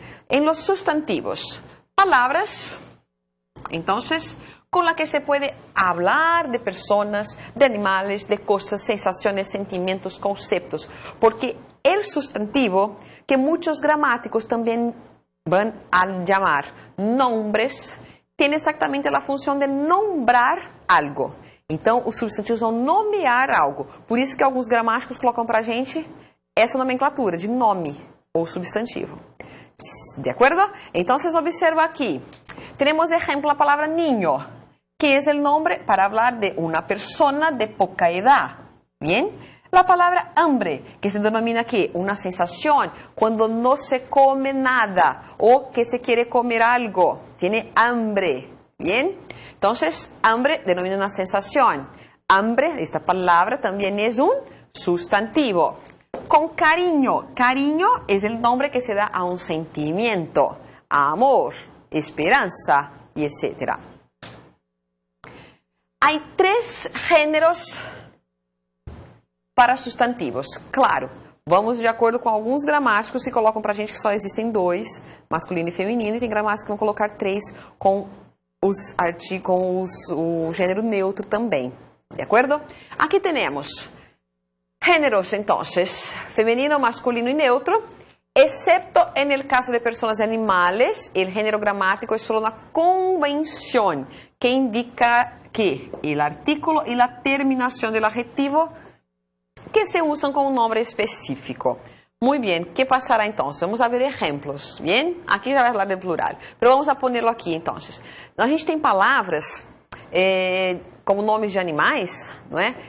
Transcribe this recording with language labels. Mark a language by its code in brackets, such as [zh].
[es] En los sustantivos, palabras, entonces, con la que se puede hablar de personas, de animales, de cosas, sensaciones, sentimientos, conceptos. Porque el sustantivo, que muchos gramáticos también van a llamar nombres, tiene exactamente la función de nombrar algo. [pt] Então, os substantivos vão nomear algo. Por isso que alguns gramáticos colocam para a gente essa nomenclatura de nome ou substantivo. [es] ¿De acuerdo? Entonces observa aquí. Tenemos ejemplo la palabra niño, que es el nombre para hablar de una persona de poca edad. Bien. La palabra hambre, que se denomina aquí una sensación cuando no se come nada o que se quiere comer algo. Tiene hambre. Bien. Entonces, hambre denomina una sensación. Hambre, esta palabra también es un sustantivo. Con cariño. Cariño es el nombre que se da a un sentimiento, a amor, esperanza y etc. Hay 3 géneros para sustantivos. [pt] Claro, vamos de acordo com alguns gramáticos que colocam para a gente que só existem 2, masculino e feminino, e tem gramáticos que vão colocar 3 com os artigos, o gênero neutro também. De acordo? Aqui temos [es] Géneros, entonces, femenino, masculino y neutro, excepto en el caso de personas y animales, el género gramático es solo una convención que indica que el artículo y la terminación del adjetivo que se usan con un nombre específico. Muy bien, ¿qué pasará entonces? Vamos a ver ejemplos, ¿bien? Aquí [pt] já vai falar de plural, [es] pero vamos a ponerlo aqui, entonces. [pt] A gente tem palavras como nomes de animais, não é?